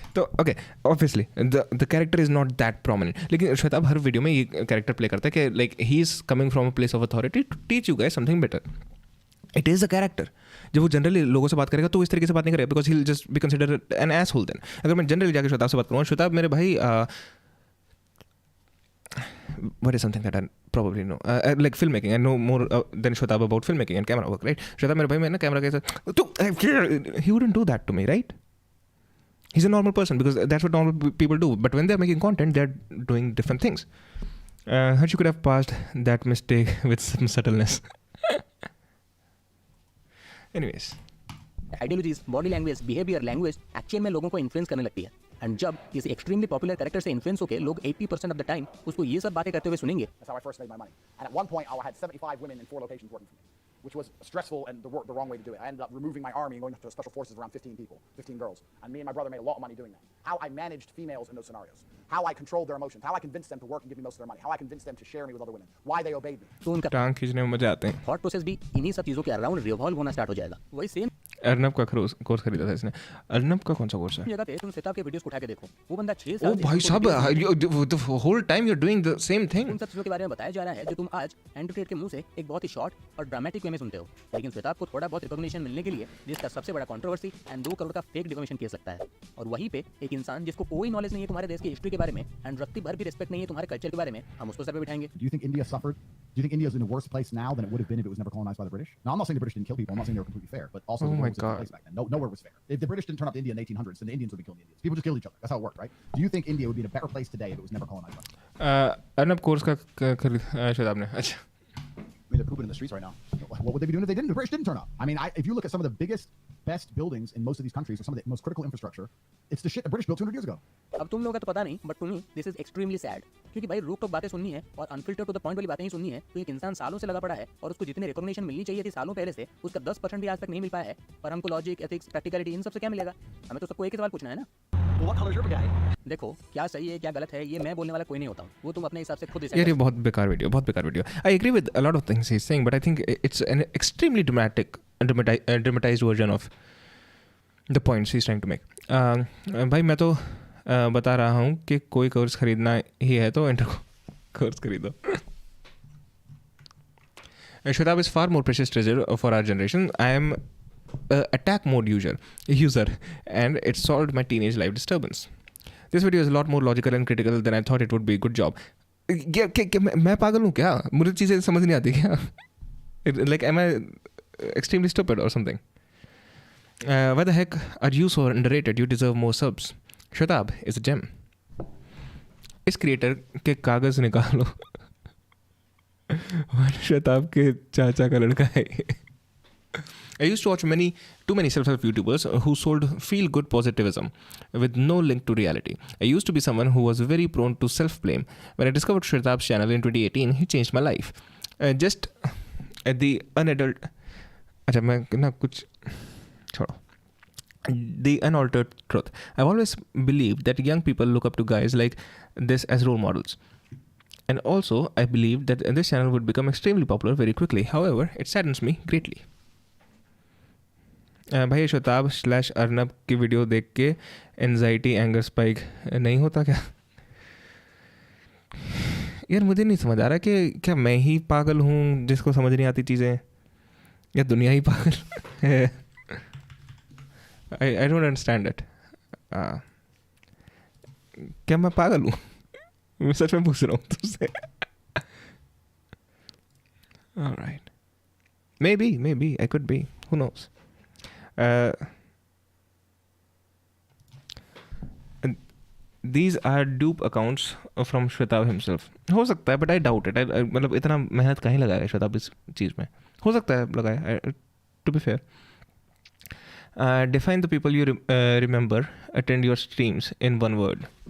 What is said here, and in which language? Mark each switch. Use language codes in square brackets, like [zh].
[en] तो okay obviously the character is not that prominent, [hi] लेकिन श्वेताब हर video में ये कैरेक्टर प्ले करता है कि [en] Like he is coming from a place of authority to teach you guys something better. It is a character. [hi] जब वो generally लोगों से बात करेगा तो इस तरीके से बात नहीं करेगा [en] Because he will just be consider an asshole. [hi] Then अगर मैं जनरली जाकर श्वेताब से बात करूँगा, श्वेताब मेरे भाई [en] what is something that I probably know like filmmaking. I know more than Shwetab about filmmaking and camera work, right? Shwetab [hi] मेरे भाई मैं ना कैमरा कैसे [en] he wouldn't do that to me, right? He's a normal person because that's what normal people do. But when they're making content, they're doing different things. Harsh, you could have passed that mistake with some subtleness. Anyways. [hi] Ideologies, body language, behaviour, language actual में लोगों को influence करने लगती है। And जब किसी extremely popular character से influence होकर लोग [en] 80% of the time [hi] उसको ये सब बातें करते हुए सुनेंगे। [en] That's how I first made my money. And at one point, I had 75 women in 4 locations working for me, which was stressful and the wrong way to do it. I ended up removing my army and going to special forces around 15 people, 15 girls. And me and my brother made a lot of money doing that. How I managed females in those scenarios. How I controlled their emotions. How I convinced them to work and give me most of their money. How I convinced them to share me with other women. Why they obeyed me. [hi] तो उनका टांग खींचने में मजा आते हैं। Thought process भी इन्हीं सब चीज़ों के अराउंड रिवॉल्व होना स्टार्ट हो जाएगा। वही सेम अर्नब का कोर्स खरीदा था इसने। अर्नब का कौन सा कोर्स है? जगह पे तुम श्वेताब के वीडियोस को उठा के देखो, वो बंदा 6 साल ओ भाई साहब [en] the whole time you're doing the same thing. [hi] उन सब चीज़ों के बारे में बताया जा रहा है जो तुम आज एंड्रू टेट के मुंह से एक बहुत ही शॉर्ट और ड्रामेटिक वे में सुनते हो। लेकिन श्वेताब को थोड़ा बहुत रिकॉग्निशन मिलने के लिए जिसका सबसे बड़ा कंट्रोवर्सी एंड 2 करोड़ का फेक डिफेमेशन केस लगता है, और वहीं पे एक इंसान जिसको कोई नॉलेज नहीं है तुम्हारे देश की हिस्ट्री के बारे में एंड रत्ती भर भी रिस्पेक्ट नहीं है तुम्हारे कल्चर के बारे में, हम उसको सर पे बिठाएंगे। [en] Do you think India suffered? Do you think India is in a worse place now than it would have been if it was never colonized by the British? Now, I'm not saying the British didn't kill people. I'm not saying they were completely fair, but also Oh the my world was a different God. place back then. Nowhere was fair. If the British didn't turn up to India in the 1800s, then the Indians would be killing the Indians. People just killed each other. That's how it worked, right? Do you think India would be in a better place today if it was never colonized by them? [hi] Arnab course का श्वेताब ने अच्छा [en] I mean, they're pooping in the streets right now. What would they be doing if they didn't? The British didn't turn up. I mean, if you look at some of the biggest, best buildings in most of these countries, or some of the most critical infrastructure, it's the shit the British built 200 years ago. [hi] अब तुम लोगों का तो पता नहीं, [en] but to me this is extremely sad, [hi] क्योंकि भाई रूक टॉक बातें सुननी है और [en] unfiltered to the point [hi] वाली बातें ही सुननी है। तो एक इंसान सालों से लगा पड़ा है और उसको जितने रिकॉग्निशन मिलनी चाहिए थी सालों पहले से, उसका 10% भी आज तक नहीं मिल पाया है। पर हमको लॉजिक, एथिक्स, प्रैक्टिकलिटी इन सब से क्या मिलेगा? हमें तो सबको एक ही सवाल पूछना है ना। [en] What color is your guy? [hi] देखो क्या सही है क्या गलत है ये मैं बोलने वाला कोई नहीं होता हूँ, वो तुम अपने हिसाब से खुद यार ये बहुत बेकार video. [en] I agree with a lot of things he is saying but I think it's an extremely dramatic dramatized version of the points he's trying to make. [hi] भाई मैं तो बता रहा हूँ कि कोई कोर्स खरीदना ही है तो इंटर कोर्स खरीदो. [en] Shwetab is far more precious treasure for our generation. I am attack mode user, and it solved my teenage life disturbance. This video is a lot more logical and critical than I thought it would be. Good job. [hi] मैं पागल हूँ क्या? मुझे चीज़ें समझ नहीं आती क्या? [en] Like, am I extremely stupid or something? Why the heck are you so underrated? You deserve more subs. Shwetab is a gem. [hi] इस क्रिएटर के कागज़ निकालो. Shwetab के चाचा का लड़का है. [en] I used to watch too many self-help YouTubers who sold feel-good positivism with no link to reality. I used to be someone who was very prone to self-blame. When I discovered Shwetab's channel in 2018, he changed my life. Just at the unadult... [hi] अच्छा मैं ना कुछ छोड़ो. [en] The unaltered truth. I've always believed that young people look up to guys like this as role models. And also, I believed that this channel would become extremely popular very quickly. However, it saddens me greatly. [hi] भाई श्वेताब / अर्नब की video देख के anxiety anger spike नहीं होता क्या? यार मुझे नहीं समझ आ रहा कि क्या मैं ही पागल हूँ जिसको समझ नहीं आती चीज़ें, या दुनिया ही पागल है? [en] I don't understand it. [hi] क्या मैं पागल हूँ? मैं सच में पूछ रहा हूँ तुझसे. [en] All right. Maybe I could be. Who knows? These are dupe accounts from Shwetab himself. [hi] हो सकता है, [en] but I doubt it. [hi] मतलब इतना मेहनत कहीं लगाया है श्वेताब इस चीज़ में? हो सकता है लगाया. [en] To be fair. Define the people you remember attend your streams in one word.